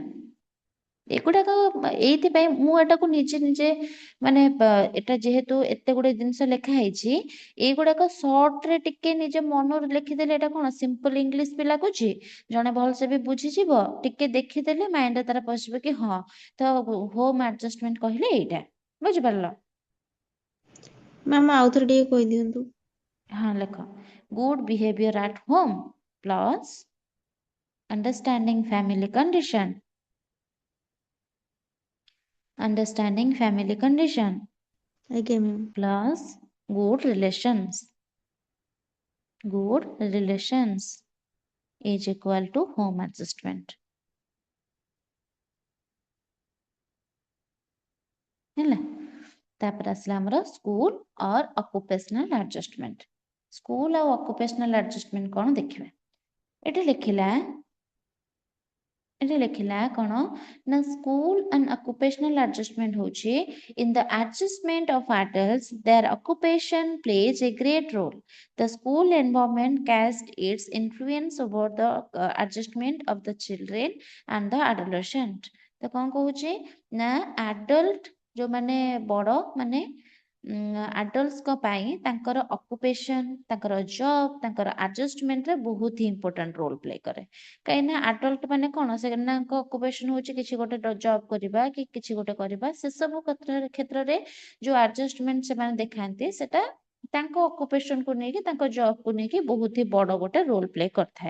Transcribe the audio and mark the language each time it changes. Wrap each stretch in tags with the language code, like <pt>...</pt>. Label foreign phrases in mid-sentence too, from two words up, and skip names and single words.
<or>ଏଗୁଡାକ ଏଇଥିପାଇଁ ମୁଁ ଏଟାକୁ ନିଜେ ମାନେ ଏଟା ଯେହେତୁ ଏତେ ଗୁଡେ ଜିନିଷ ଲେଖା ହେଇଛି, ଏଇଗୁଡାକ ସର୍ଟ ରେ ଟିକେ ନିଜ ମନରୁ ଲେଖିଦେଲେ ଏଟା କଣ</or> <en>simple English</en> <or>ବି ଲାଗୁଛି, ଜଣେ ଭଲସେ ବି ବୁଝିଯିବ, ଟିକେ ଦେଖିଦେଲେ ମାଇଣ୍ଡରେ ତାର ପଶିବ କି ହଁ ତ</or> <en>home adjustment</en> <or>କହିଲେ ଏଇଟା, ବୁଝିପାରିଲ? ମ୍ୟାମ୍ ଆଉଥରେ ଟିକେ କହିଦିଅନ୍ତୁ। ହଁ ଲେଖ,</or> <en>good behaviour at home plus understanding family condition, understanding family condition</en> <or>ଆଜ୍ଞା ମ୍ୟାମ୍।</or> <en>plus good relations is equal to home adjustment ହେଲା।</en> <or>ତାପରେ ଆସିଲା ଆମର ସ୍କୁଲ और</or> <en>occupational adjustment। ସ୍କୁଲ ଆଉ occupational adjustment</en> <or>କଣ ଦେଖିବା। ଏଠି ଲେଖିଲା କଣ ନା</or> <en>ସ୍କୁଲ and occupational adjustment ହଉଛି in the adjustment of adults their occupation plays a great role. The school environment casts its influence over the adjustment of the children and the adolescent।</en> <or>ତ କଣ କହୁଛି ନା adult ଯୋଉମାନେ ବଡ ମାନେ ଆଡଲ୍ଟଙ୍କ ପାଇଁ ତାଙ୍କର ଅକୁପେସନ, ତାଙ୍କର ଜବ୍, ତାଙ୍କର ଆଡଜଷ୍ଟମେଣ୍ଟରେ ବହୁତ ହି</or> <en>important role play</en> <or>କରେ। କାହିଁକିନା ଆଡଲ୍ଟ ମାନେ କଣ, ସେମାନଙ୍କ ଅକୁପେସନ ହଉଛି କିଛି ଗୋଟେ ଜବ୍ କରିବା କି କିଛି ଗୋଟେ କରିବା, ସେସବୁ କ୍ଷେତ୍ରରେ ଯୋଉ ଆଡଜଷ୍ଟମେଣ୍ଟ ସେମାନେ ଦେଖାନ୍ତି ସେଟା ତାଙ୍କ ଅକୁପେସନକୁ ନେଇକି, ତାଙ୍କ ଜବକୁ ନେଇକି ବହୁତ ହି ବଡ ଗୋଟେ</or> <en>role play</en> <or>କରିଥାଏ।</or>